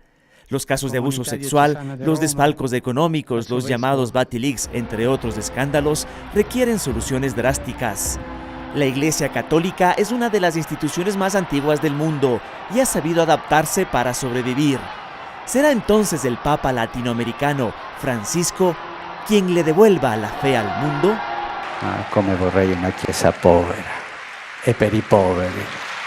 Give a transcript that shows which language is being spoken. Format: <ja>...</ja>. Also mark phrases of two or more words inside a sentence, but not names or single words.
<es>Los casos de abuso sexual, los desfalcos económicos, los llamados Batilix, entre otros escándalos, requieren soluciones drásticas. La Iglesia Católica es una de las instituciones más antiguas del mundo y ha sabido adaptarse para sobrevivir. ¿Será entonces el Papa latinoamericano, Francisco, quien le devuelva la fe al mundo?</es> <it>Come vorrei una chiesa povera e per i poveri.</it>